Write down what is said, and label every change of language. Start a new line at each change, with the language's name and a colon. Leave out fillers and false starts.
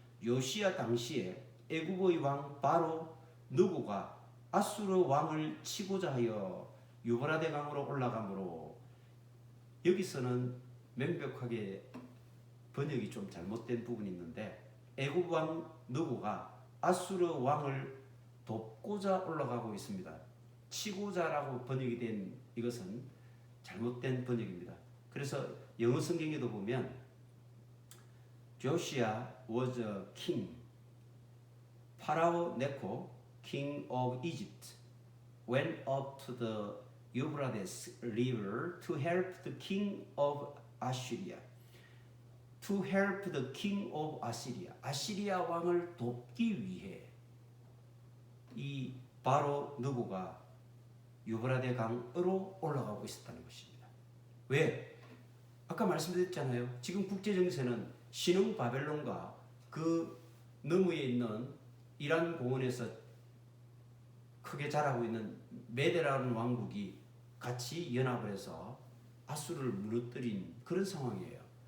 Korean: 요시아 당시에 애굽의 왕 바로 느고가 아수르 왕을 치고자 하여 유브라데 강으로 올라가므로 여기서는 명백하게 번역이 좀 잘못된 부분이 있는데 애굽 왕 느고가 아수르 왕을 돕고자 올라가고 있습니다. 치고자라고 번역이 된 이것은 잘못된 번역입니다. 그래서 영어 성경에도 보면
English: Joshua was a king. 파라오 네코 king of Egypt went up to the Euphrates river to help the king of Assyria. To help the king of Assyria.
Korean: 아시리아 왕을 돕기 위해 이 바로 느고가 유브라데 강으로 올라가고 있었다는 것입니다. 왜? 아까 말씀드렸잖아요. 지금 국제정세는 신흥 바벨론과 그 너머에 있는 이란 공원에서 크게 자라고 있는 메데라는 왕국이 같이 연합을 해서 아수르를 무너뜨린 그런 상황이에요.